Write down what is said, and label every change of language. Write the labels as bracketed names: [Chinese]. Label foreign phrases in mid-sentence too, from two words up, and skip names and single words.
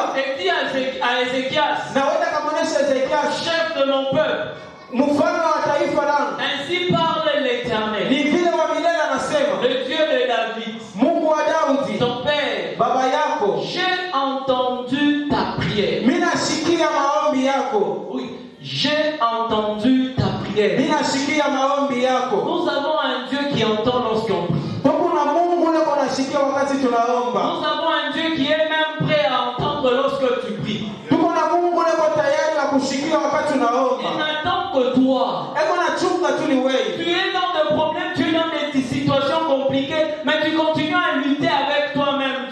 [French] Et dit à Ézéchias, [Swahili] na wenda kamwonyesha Ezekia, [French] chef de mon peuple, [Swahili] mfalme wa taifa langu. [French] Ainsi parle l'Éternel, [Swahili] ni vile wa milele anasema, [French] le Dieu de David, [Swahili] Mungu wa Daudi, [French] ton père, [Swahili] baba yako. [French] J'ai entendu ta prière. [Swahili] Mimi nasikia maombi yako. [French] Oui, j'ai entendu ta prière. [Swahili] Mimi nasikia maombi yako. [French] Nous avons un Dieu qui entend lorsqu'on prie. Nous avons un Dieu qui est même prêt à entendre lorsque tu pries. Il n'attend que toi. Tu es dans des problèmes, tu es dans des situations compliquées, mais tu continues à lutter avec toi-même.